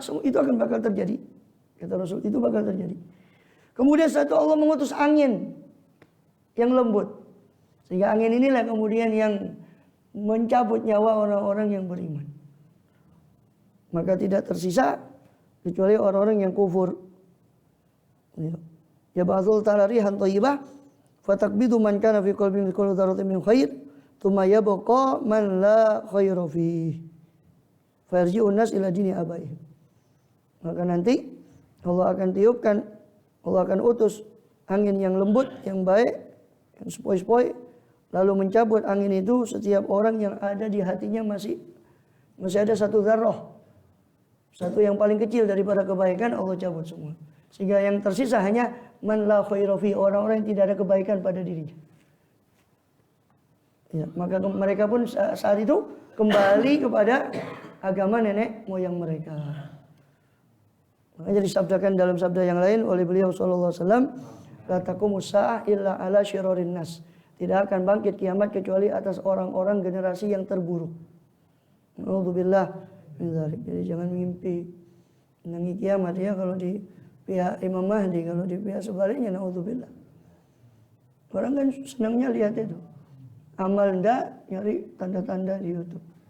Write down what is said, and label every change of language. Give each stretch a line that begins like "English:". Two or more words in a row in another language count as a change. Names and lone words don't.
Indonesian: Itu akan bakal terjadi, kata Rasul, itu bakal terjadi. Kemudian satu Allah mengutus angin yang lembut, sehingga angin inilah kemudian yang mencabut nyawa orang-orang yang beriman. Maka tidak tersisa kecuali orang-orang yang kufur.
Arabic: يبعث الله تعالى ريحا طيبة فتقبض من كان في قلبه مثقال ذرة من خير ثم يبقى من لا خير فيه فيرجع الناس إلى دين آبائهم.
Indonesian: Maka nanti Allah akan tiupkan, Allah akan utus angin yang lembut, yang baik, yang sepoi-sepoi, lalu mencabut angin itu setiap orang yang ada di hatinya masih ada satu dzarrah, satu yang paling kecil daripada kebaikan, Allah cabut semua. Sehingga yang tersisa hanya
Arabic: من لا خير في,
Indonesian: orang-orang yang tidak ada kebaikan pada dirinya. Ya, maka mereka pun saat itu kembali kepada agama nenek moyang mereka. Makanya disabdakan dalam sabda yang lain oleh beliau
Arabic: صلى الله عليه وسلم, لا تقوم الساعة إلا على شرار الناس.
Indonesian: Tidak akan bangkit kiamat kecuali atas orang-orang generasi yang terburuk.
Arabic: الحمد لله من ذلك.
Indonesian: Jadi jangan mimpi menangi kiamat ya kalau di pihak Imam Mahdi, kalau di pihak sebaliknya naudzubillah. Orang kan senangnya lihat itu. Amal ndak, nyari tanda-tanda di YouTube.